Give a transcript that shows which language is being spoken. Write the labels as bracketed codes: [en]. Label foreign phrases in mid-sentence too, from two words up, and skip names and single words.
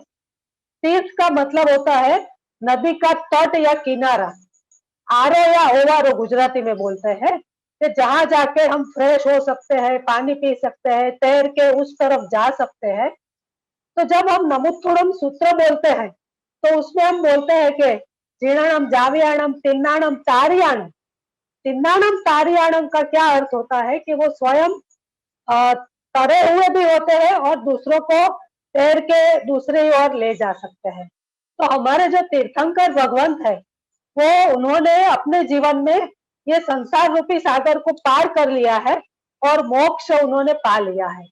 [hi] तीर्थ का मतलब होता है नदी का तट या किनारा। आरो या ओवारो गुजराती में बोलते हैं। कि जहां जाके हम फ्रेश हो सकते हैं, पानी पी सकते हैं, तैर के उस तरफ जा सकते हैं। तो जब हम नमुत्तुडम सूत्र बोलते हैं, तो उसमें हम बोलते हैं कि [pra] जीर्णाणम जावियाणम तिन्नाणम तारियाणम। तिन्नाणम तारियाणम [hi] का क्या अर्थ होता है कि वो स्वयं तरे हुए भी होते हैं और दूसरों को तैर के दूसरी ओर ले जा सकते हैं। तो हमारे जो तीर्थंकर भगवंत है, वो उन्होंने अपने जीवन में ये संसार रूपी सागर को पार कर लिया है और मोक्ष उन्होंने पा लिया है।